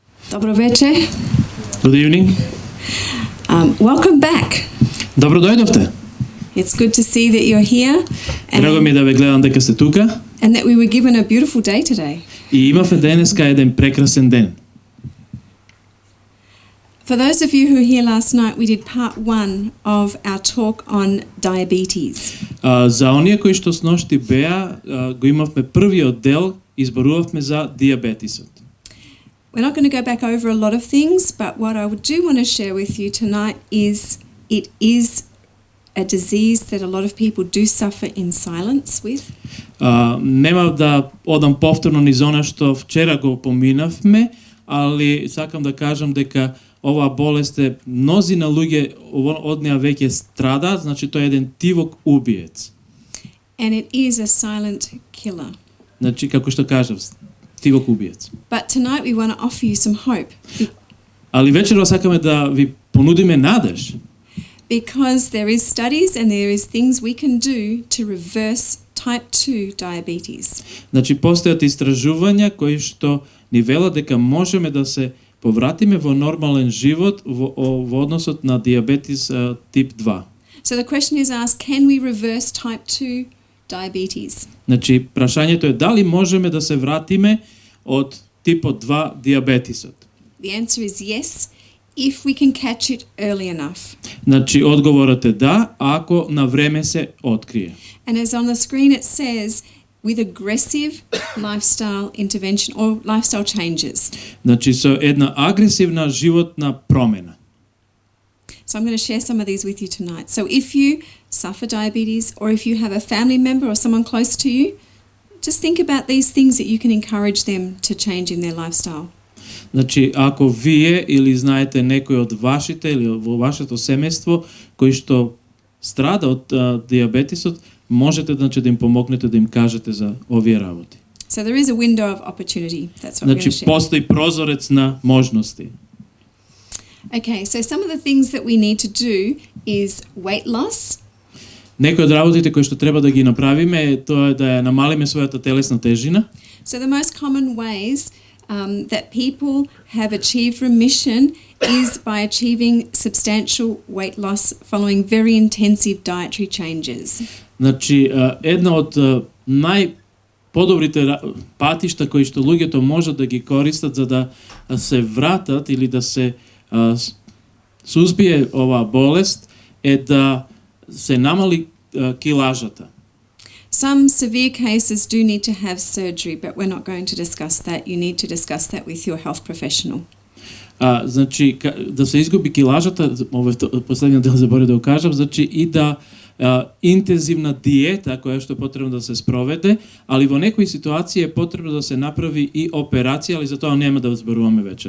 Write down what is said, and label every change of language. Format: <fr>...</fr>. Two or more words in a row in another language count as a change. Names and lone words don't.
<mk>Добро вече.</mk> <en>Good evening. Welcome back.</en> <mk>Добро дојдовте.</mk> <en>It's good to see that you're here.</en> <mk>Драго ми е да ве гледам дека сте тука.</mk> <en>And that we were given a beautiful day today.</en> <mk>И имавме денеска еден прекрасен ден.</mk> <en>For those of you who were here last night, we did part 1 of our talk on diabetes.</en> <mk>За оние кои што сношти беа, го имавме првиот дел, изборувавме за дијабетисот.</mk> <en>We're not going to go back over a lot of things, but what I do want to share with you tonight is it is a disease that a lot of people do suffer in silence with.</en> <mk>Нема да одам повторно низ она што вчера го поминавме, али сакам да кажам дека оваа болест е мнозина луѓе од неа веќе страдаат, значи тоа е еден тивок убиец.</mk> <en>And it is a silent killer.</en> <mk>Значи како што кажав, тивок убиец.</mk> <en>But tonight we want to offer you some hope.</en> <mk>Али вечерва сакаме да ви понудиме надеж.</mk> <en>Because there is studies and there is things we can do to reverse type 2 diabetes.</en> <mk>Значи постојат истражувања кои што ни велат дека можеме да се повратиме во нормален живот во односот на дијабетис тип 2.</mk> <en>So the question is asked, can we reverse type 2 diabetes?</en> <mk>Значи прашањето е дали можеме да се вратиме од типот 2 дијабетисот.</mk> <en>The answer is yes, if we can catch it early enough.</en> <mk>Значи одговорот е да, ако на време се открие.</mk> <en>And as on the screen it says, with aggressive lifestyle intervention or lifestyle changes.</en> <mk>Значи со една агресивна животна промена.</mk> <en>So I'm going to share some of these with you tonight. So if you suffer diabetes or if you have a family member or someone close to you, just think about these things that you can encourage them to change in their lifestyle.</en> <mk>Значи, ако вие или знаете некој од вашите или во вашето семејство кој што страда од дијабетисот, можете да им помогнете да им кажете за овие работи.</mk> <en>So there is a window of opportunity. That's what we're going to</en> <mk>Значи,</mk> <en>share.</en> <mk>постои прозорец на можности.</mk> <en>Okay, so some of the things that we need to do is weight loss.</en> <mk>Некои од работите кои што треба да ги направиме е тоа е да ја намалиме својата телесна тежина.</mk> <en>So the most common ways that people have achieved remission is by achieving substantial weight loss following very intensive dietary changes.</en> <mk>Значи, една од најподобрите патишта кои што луѓето можат да ги користат за да се вратат или да се сузбие оваа болест е да се намали килажата.</mk> <en>Some severe cases do need to have surgery, but we're not going to discuss that. You need to discuss that with your health professional.</en> <mk>Значи, да се изгуби килажата, последниот дел заборав да го кажам, значи и да интензивна диета која што е потребно да се спроведе, али во некои ситуации е потребно да се направи и операција, али за тоа нема да зборуваме вечер.</mk>